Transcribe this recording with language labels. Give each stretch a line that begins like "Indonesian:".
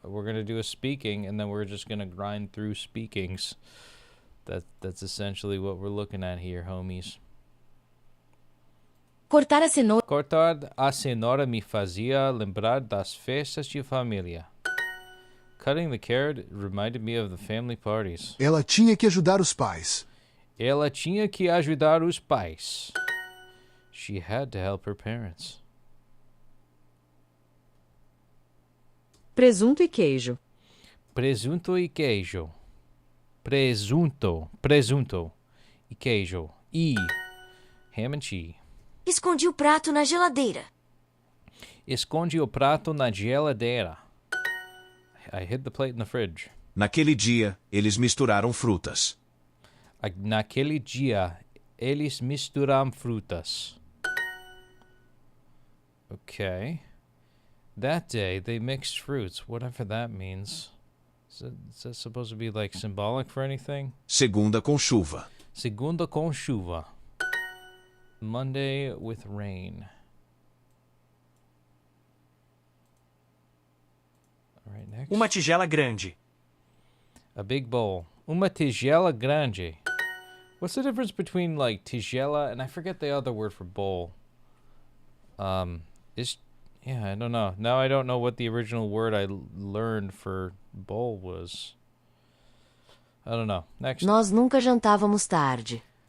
English: We're gonna do a speaking, and then we're just gonna grind through speakings. That's essentially what we're looking at here, homies.
Portuguese: Cortar a cenoura. Cortar a cenoura me fazia lembrar das festas de família.
English: Cutting the carrot reminded me of the family parties.
Portuguese: Ela tinha que ajudar os pais. Ela tinha que ajudar os pais.
English: She had to help her parents.
Portuguese: Presunto e queijo. Presunto e queijo. Presunto e queijo.
English: E ham and cheese.
Portuguese: Escondi o prato na geladeira. Esconde o prato na geladeira.
English: I hid the plate in the fridge.
Portuguese: Naquele dia, eles misturaram frutas. Naquele dia, eles misturam frutas.
English: Okay. That day, they mixed fruits, whatever that means. Is that supposed to be, like, symbolic for anything?
Portuguese: Segunda com chuva. Segunda com chuva.
English: Monday with rain. All right, next.
Portuguese: Uma tigela grande.
English: A big bowl.
Portuguese: Uma tigela grande.
English: What's the difference between, like, tigela and I forget the other word for bowl? Yeah, I don't know. Now I don't know what the original word I learned for bowl was. I don't know. Next.
Portuguese: Nós nunca jantávamos tarde.